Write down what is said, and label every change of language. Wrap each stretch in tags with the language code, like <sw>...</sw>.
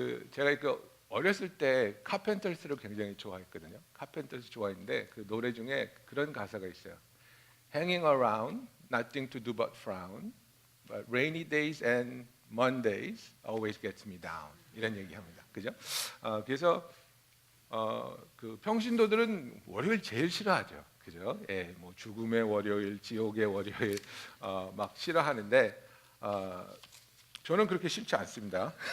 <ko>제가 어렸을 때 카펜터스를 굉장히 좋아했거든요. 카펜터스 좋아했는데 그 노래 중에 그런 가사가 있어요.</ko> <en>Hanging around, nothing to do but frown, but rainy days and Mondays always gets me down.</en> <ko>이런 얘기합니다. 그죠? 그래서 그 평신도들은 월요일 제일 싫어하죠. 그죠? 예, 뭐 죽음의 월요일, 지옥의 월요일 막 싫어하는데 저는 그렇게 싫지 않습니다.</ko>